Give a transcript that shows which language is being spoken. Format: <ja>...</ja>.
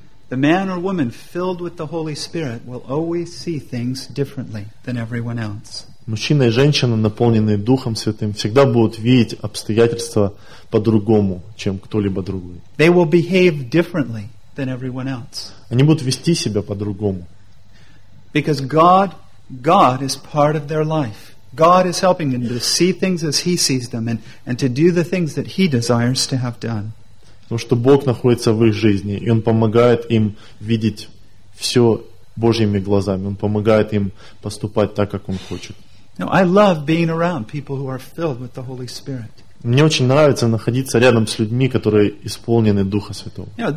<en>The man or woman filled with the Holy Spirit will always see things differently than everyone else.</en> <ru>Мужчина и женщина, наполненные Духом Святым, всегда будут видеть обстоятельства по-другому, чем кто-либо другой.</ru> <en>They will behave differently than everyone else.</en> <ru>Они будут вести себя по-другому.</ru> <en>Because God is part of their life. God is helping them to see things as He sees them and to do the things that He desires to have done.</en> <ru>Потому что Бог находится в их жизни, и Он помогает им видеть все Божьими глазами. Он помогает им поступать так, как Он хочет. Мне очень нравится находиться рядом с людьми, которые исполнены Духа Святого.</ru>